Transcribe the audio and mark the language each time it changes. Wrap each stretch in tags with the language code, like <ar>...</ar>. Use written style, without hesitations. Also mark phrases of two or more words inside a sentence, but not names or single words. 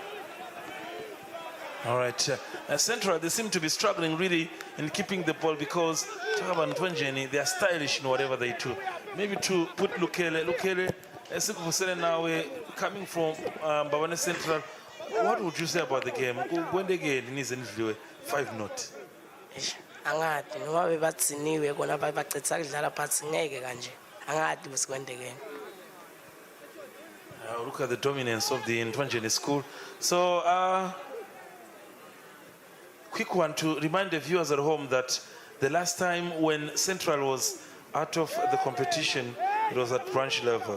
<en>All right, Central, they seem to be struggling really in keeping the ball because Ntfonjeni, they are stylish in whatever they do. Maybe to put Lukele now coming from Mbabane Central, what would you say about the game? When they get in 5-0.</en> <ss>Angati noma bebatsiniwe kona babacetha kudlala phansi ngeke kanje angati besikwende game.</ss> <en>Look at the dominance of the Ntfonjeni school. So quick one to remind the viewers at home that the last time when Central was out of the competition, it was at branch level.</en>